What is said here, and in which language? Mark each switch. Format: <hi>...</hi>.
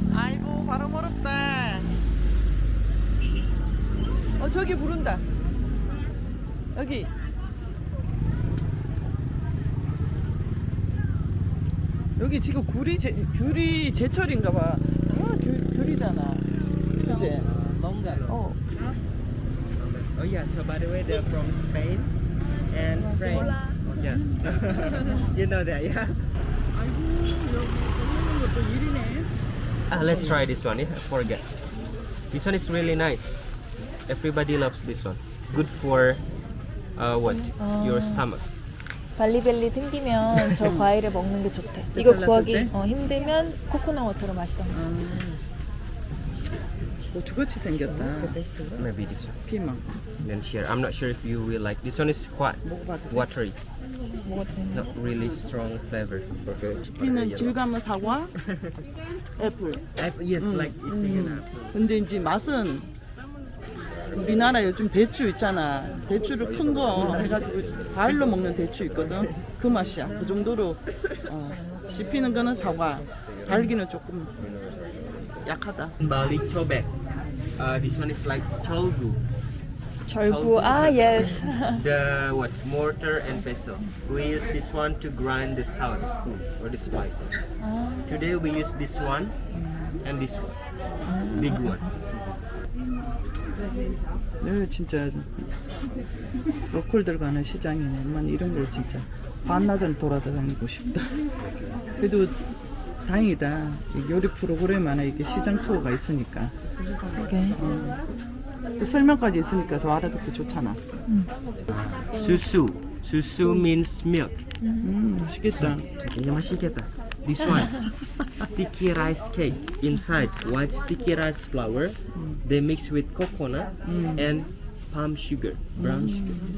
<ko>아이고 발음 어렵다. 저기 부른다. 여기 지금 귤이 제철인가봐. 귤이잖아. 그치?</ko> <en>Longer. Oh yeah, so by the way, they're from Spain and France. Yeah. You know that, yeah? Let's try this one, yeah? I forget. This one is really nice. Everybody loves this one. Good for your stomach.</en> <ko>발리벨리 생기면 저 과일을 먹는 게 좋대. 이거 구하기 힘들면 코코넛 워터로 마시던가. 고추같이 생겼다.</ko> <en>Maybe this one.</en> <ko>피망.</ko> <en>Then share. I'm not sure if you will like. This one is quite watery.</en> <ko>먹었지.</ko> <en>Not really strong flavor. Okay.</en> <ko>피는 질감은 사과, 애플.</ko> <en>Yes, like eating an apple.</en> <ko>근데 이제 맛은 우리나라 요즘 대추 있잖아. 대추를 큰 거 해가지고 과일로 먹는 대추 있거든. 그 맛이야. 그 정도로 씹히는 거는 사과, 달기는 조금 약하다.</ko> <en>Bali cobek. This one is like cholgu.</en> <ko>절구. 아, yes.</ko> <en>The what mortar and pestle. We use this one to grind the sauce or the spices. Today we use this one and this one, big one.</en> <ko>네, 진짜 로컬들 가는 시장이네. 만 이런 걸 진짜 반나절 돌아다니고 싶다. 그래도 다행이다. 요리 프로그램 안에 이게 시장 투어가 있으니까. 또 설명까지 있으니까 더 알아듣기 좋잖아.</ko> <en>Susu. Susu means milk.</en> <ko>맛있겠다.</ko> <en>Ini masih겠다. This one, sticky rice cake. Inside, white sticky rice flour. They mix with coconut and palm sugar, brown sugar.</en>